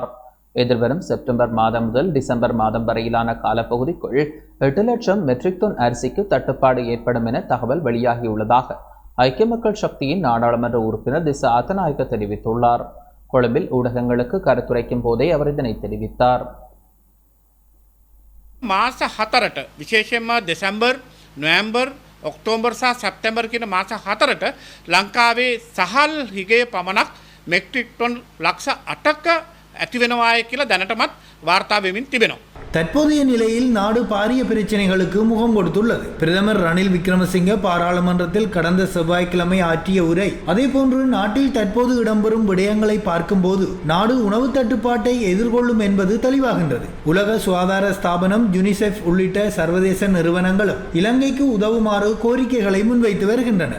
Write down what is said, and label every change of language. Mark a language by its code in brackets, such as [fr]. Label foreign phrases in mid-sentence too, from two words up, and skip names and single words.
[ta] எதிர்வரும் செப்டம்பர் மாதம் முதல் டிசம்பர் மாதம் வரையிலான காலப்பகுதிக்குள் 8 லட்சம் மெட்ரிக் டன் அரிசிக்கு தட்டுப்பாடு ஏற்படும் என தகவல் வெளியாகியுள்ளதாக ஐக்கிய மக்கள் சக்தியின் நாடாளுமன்ற உறுப்பினர் திசா அத்தநாயக்க தெரிவித்துள்ளார். கொழும்பில் ஊடகங்களுக்கு கருத்துரைக்கும் போதே அவர் இதனை தெரிவித்தார். [si] මාස 4ට විශේෂයෙන්ම දෙසැම්බර් නොවැම්බර් ඔක්තෝබර් සහ සැප්තැම්බර් කියන මාස 4ට ලංකාවේ සහල් හිගේ පමණක් මෙට්‍රික් ටොන් ලක්ෂ 8ක ඇති වෙනවායි කියලා දැනටමත් වාර්තා වෙමින් තිබෙනවා. [ta] தற்போதைய நிலையில் நாடு பாரிய பிரச்சனைகளுக்கு முகம் கொடுத்துள்ளது. பிரதமர் ரணில் விக்ரமசிங்க பாராளுமன்றத்தில் கடந்த செவ்வாய்க்கிழமை ஆற்றிய உரை, அதேபோன்று நாட்டில் தற்போது இடம்பெறும் விடயங்களை பார்க்கும்போது நாடு உணவு தட்டுப்பாட்டை எதிர்கொள்ளும் என்பது தெளிவாகின்றது. உலக சுகாதார ஸ்தாபனம், யுனிசெஃப் உள்ளிட்ட சர்வதேச நிறுவனங்களும் இலங்கைக்கு உதவுமாறு கோரிக்கைகளை முன்வைத்து வருகின்றன.